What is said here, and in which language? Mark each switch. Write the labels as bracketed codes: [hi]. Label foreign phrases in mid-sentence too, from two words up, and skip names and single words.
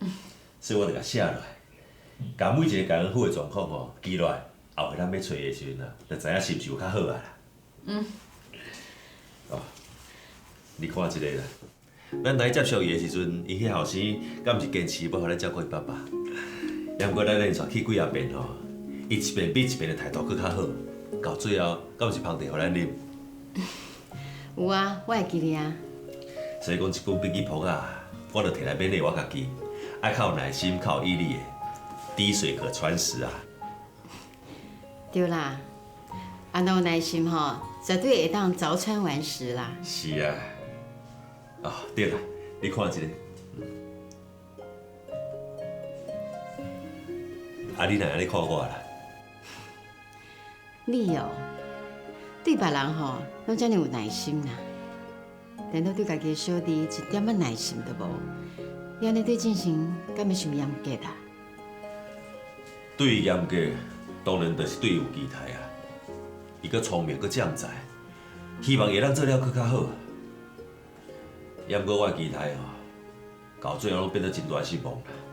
[nan] 所以我就甲写落来，甲每一个感恩户的状况吼记落来，后日咱要找伊的时阵啊，就知影是毋是有较好啊啦。哦，你看即个啦，咱来接触伊的时阵，伊迄后生敢毋是坚持要互咱照顾伊爸爸？也毋过咱连续去几啊遍吼， 伊一遍比一遍的态度佫较好，到最后敢是芳茶互咱啉。有啊，我会记得啊。所以讲，一本笔记簿啊，我着摕来勉励我家己，爱较有耐心、较有毅力的，滴水可穿石啊。对啦，安那有耐心吼，绝对会当凿穿顽石啦。是啊。哦，对啦，你看一个。啊，你哪安尼看我啦？你哦，对别人吼，拢遮尔有耐心啦。难道对家己的小弟一点仔耐心都无？你安尼对进行，敢要受严格啊？对伊严格，当然就是对伊有期待啊。伊阁聪明阁将才，希望会当做了佫较好。抑毋过我的期待吼，到最后拢变得真大失望啦。